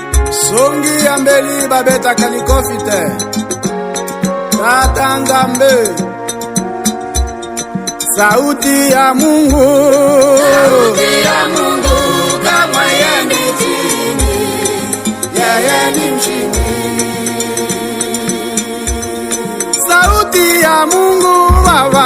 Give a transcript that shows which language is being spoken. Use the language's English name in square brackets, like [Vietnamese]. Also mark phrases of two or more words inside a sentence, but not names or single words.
[Lingala] Songi ya mbeli babeta kalikofi te. Tata Nzambe. [Swahili] Sauti ya Mungu. Sauti ya Mungu kama yeye ni chini, yeye ni mshindi. Sauti ya Mungu Baba.